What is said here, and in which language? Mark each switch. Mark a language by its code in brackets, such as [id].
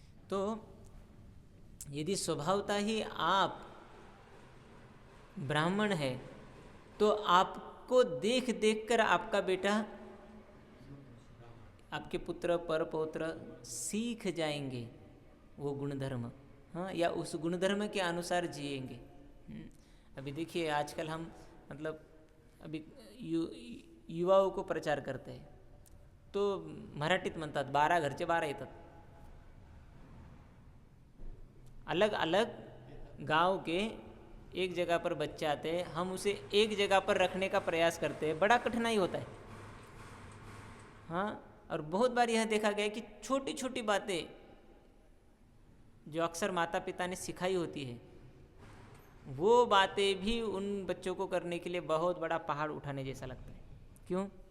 [hi] तो यदि स्वभावतः ही आप ब्राह्मण है तो आपको देख देख कर आपका बेटा, आपके पुत्र परपौत्र सीख जाएंगे वो गुणधर्म, हाँ, या उस गुणधर्म के अनुसार जिएंगे। अभी देखिए आजकल हम मतलब अभी युवाओं को प्रचार करते हैं तो [mr] मराठीत म्हणतात 12 घरचे 12 येतात। [hi] अलग अलग गांव के एक जगह पर बच्चे आते हैं, हम उसे एक जगह पर रखने का प्रयास करते हैं, बड़ा कठिनाई होता है। हाँ, और बहुत बार यह देखा गया कि छोटी छोटी बातें जो अक्सर माता पिता ने सिखाई होती है, वो बातें भी उन बच्चों को करने के लिए बहुत बड़ा पहाड़ उठाने जैसा लगता है। क्यों?